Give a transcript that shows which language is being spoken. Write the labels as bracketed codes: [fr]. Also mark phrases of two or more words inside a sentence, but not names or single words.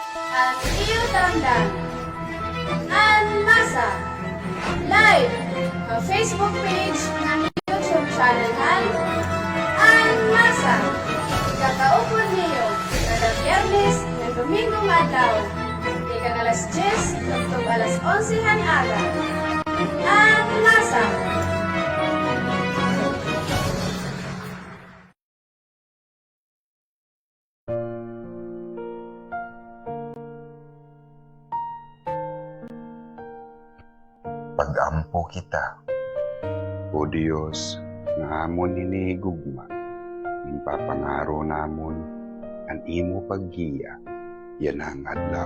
[war] at iyo tamdan. An Masa live sa Facebook page ng YouTube channel han An Masa. Kakaupon niyo kada Biyernes ng Domingo adlaw. Ika alas 10 hangtod alas 11 han aga. An Masa. Pag-ampo kita, O Diyos, nga amon hinihigugma, impapangaro namon, ang imo paggiya, yan ang adlaw.